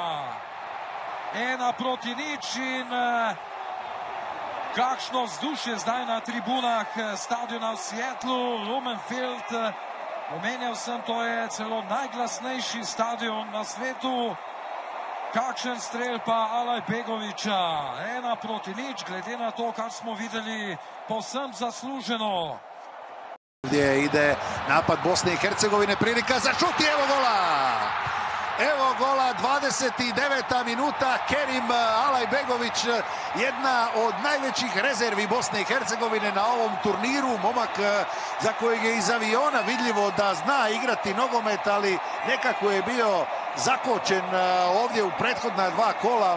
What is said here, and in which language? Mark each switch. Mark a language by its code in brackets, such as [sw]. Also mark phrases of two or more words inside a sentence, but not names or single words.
[sl] 1-0 in kakšno vzdušje zdaj na tribunah stadiona v Seattlu, Lumen Field. Omenjal sem, to je celo najglasnejši stadion na svetu. Kakšen strel pa Alajbegovića, 1-0, glede na to, kar smo videli, povsem zasluženo. [bs] Gdje ide napad Bosne i Hercegovine, prilika za šut i evo gola! Evo gola, 29. minuta, Kerim Alajbegović, jedna od najvećih rezervi Bosne i Hercegovine na ovom turniru. Momak za kojeg je iz aviona vidljivo da zna igrati nogomet, ali nekako je bio zakočen ovdje u prethodna dva kola.